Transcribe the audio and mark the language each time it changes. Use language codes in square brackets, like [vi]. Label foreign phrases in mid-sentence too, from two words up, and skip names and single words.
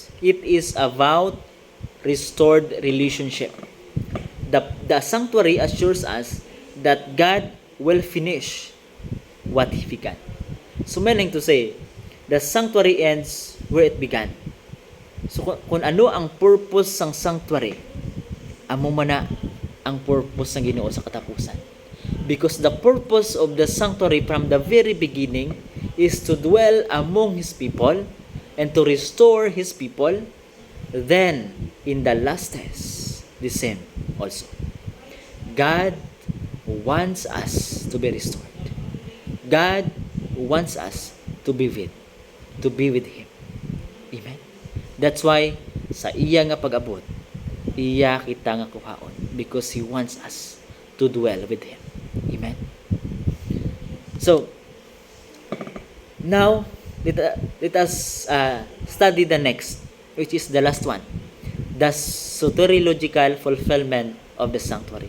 [en] It is about restored relationship. The sanctuary assures us that God will finish what He began. So, meaning to say, the sanctuary ends where it began. So, [tl] kung ano ang purpose ng sanctuary, [hil] amo man na ang purpose ng Ginoo sa katapusan. [en] Because the purpose of the sanctuary from the very beginning is to dwell among His people and to restore His people. Then, in the last days, the same also. God wants us to be restored. God wants us to be with Him. Amen. That's why [hil] sa iya nga pag-abot, iya kita nga kuhaon [en] because He wants us to dwell with Him. Amen. So, now let us study the next, which is the last one, the soteriological fulfillment of the sanctuary.